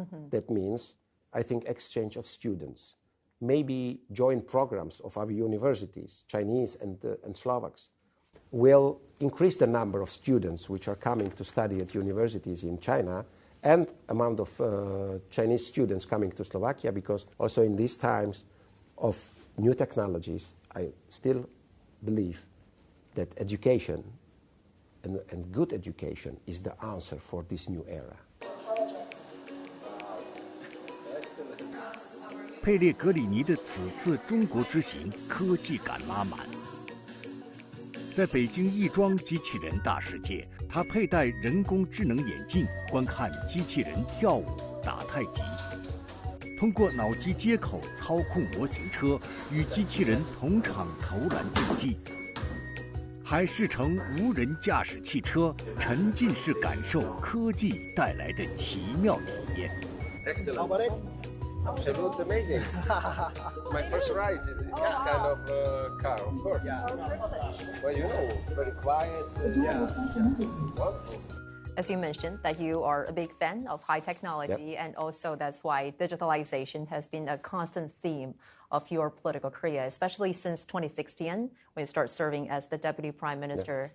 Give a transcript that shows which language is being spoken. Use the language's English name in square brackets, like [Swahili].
[English] That means, I think, exchange of students, maybe joint programs of our universities, Chinese and Slovaks, will increase the number of students which are coming to study at universities in China and amount of Chinese students coming to Slovakia, because also in these times of new technologies, I still believe that education and good education is the answer for this new era. [Chinese] 佩列格里尼的此次中国之行科技感拉满。在北京亦庄机器人大世界，他佩戴人工智能眼镜观看机器人跳舞、打太极，通过脑机接口操控模型车，与机器人同场投篮竞技，还试乘无人驾驶汽车，沉浸式感受科技带来的奇妙体验。 [English] Excellent. Absolutely amazing. It's my first ride in this kind of car, of course. Well, you know, very quiet. Wonderful. As you mentioned, that you are a big fan of high technology, and also that's why digitalization has been a constant theme of your political career, especially since 2016, when you start serving as the Deputy Prime Minister.